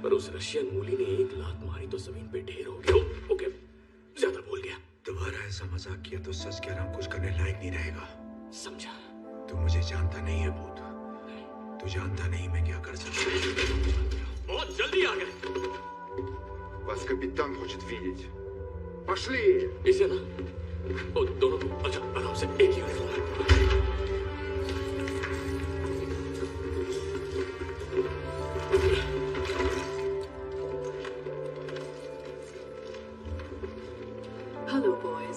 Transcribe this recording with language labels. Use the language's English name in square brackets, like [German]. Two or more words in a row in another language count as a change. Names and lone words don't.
[Hindi] पर उस रशियन मूली ने एक लात मारी तो जमीन पे ढेर हो गया। ओके, ज्यादा बोल गया। दोबारा ऐसा मजाक किया तो सच कह रहा हूं, कुछ करने लायक नहीं रहेगा। समझा? तू मुझे जानता नहीं है भूत। तू जानता नहीं मैं क्या कर सकता हूँ। बहुत जल्दी आ गए। [Russian] Вас капитан хочет видеть. Пошли! [Hindi] इसे ना, ओ, दोनों को अच्छा आराम से, एक ही यूनिफॉर्म है। [English] Hello boys.